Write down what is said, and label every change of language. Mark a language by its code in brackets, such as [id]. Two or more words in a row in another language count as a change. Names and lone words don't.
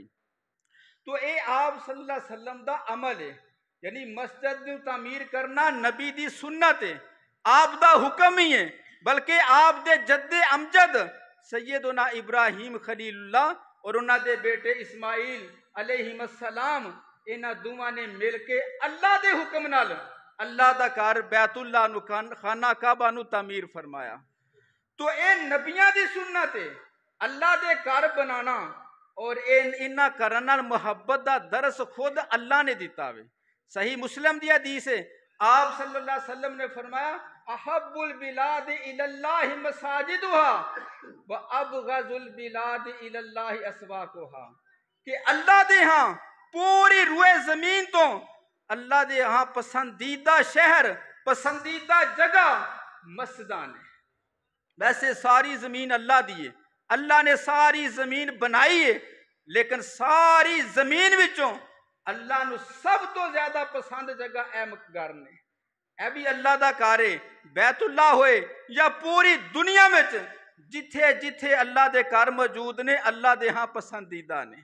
[pa] تو اے آپ [ar] صلی اللہ علیہ وسلم [pa] دا عمل ہے، یعنی مسجد نو تعمیر کرنا نبی دی سنت ہے، آپ دا حکم ہی ہے، بلکہ آپ دے جد امجد سیدنا ابراہیم خلیل اللہ اور انہاں دے بیٹے اسماعیل علیہ السلام انہاں دوواں نے مل کے اللہ دے حکم نال اللہ دا گھر بیت اللہ نو خانہ کعبہ نو تعمیر فرمایا۔ تو اے نبیاں دی سنت ہے اللہ دے گھر بنانا، اور انہاں گھراں نال محبت دا درس خود اللہ نے دیتا ہوئے۔ صحیح مسلم دی حدیث ہے، آپ [ar] صلی اللہ علیہ وسلم [pa] نے فرمایا [ar] احب البلاد الی اللہ مساجدها وابغض البلاد الی اللہ اسواقها، [pa] کہ اللہ دے ہاں پوری روئے زمین تو اللہ دے ہاں پسندیدہ شہر پسندیدہ جگہ مسجدان ہے۔ ویسے ساری زمین اللہ دی ہے، اللہ نے ساری زمین بنائی ہے، لیکن ساری زمین وچوں اللہ نو سب تو زیادہ پسند جگہ اے گھر نے، اے بھی اللہ دا گھر ہے، بیت اللہ ہوئے یا پوری دنیا میں جتھے جتھے اللہ دے گھر موجود نے اللہ دے ہاں پسندیدہ نے۔